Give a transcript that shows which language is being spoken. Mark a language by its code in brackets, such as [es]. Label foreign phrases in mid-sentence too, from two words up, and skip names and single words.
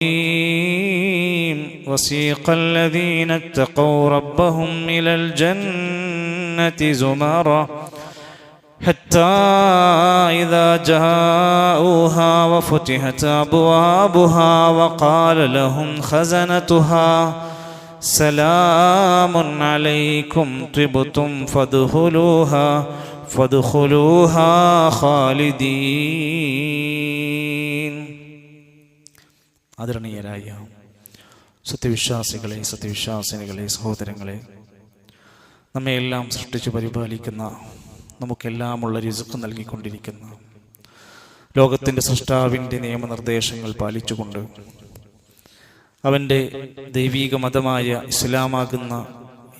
[ar] وسيق الذين اتقوا ربهم إلى الجنة زمرا حتى إذا جاءوها وفتحت أبوابها وقال لهم خزنتها سلام عليكم طبتم فادخلوها خالدين. [ml] ആദരണീയരായ സത്യവിശ്വാസികളെ, സത്യവിശ്വാസിനികളെ, സഹോദരങ്ങളെ, നമ്മയെല്ലാം സൃഷ്ടിച്ച് പരിപാലിക്കുന്ന, നമുക്കെല്ലാമുള്ള റിസ്ക് നൽകിക്കൊണ്ടിരിക്കുന്ന ലോകത്തിൻ്റെ സൃഷ്ടാവിൻ്റെ നിയമനിർദ്ദേശങ്ങൾ പാലിച്ചുകൊണ്ട് അവൻ്റെ ദൈവീക മതമായ ഇസ്ലാമാകുന്ന ഈ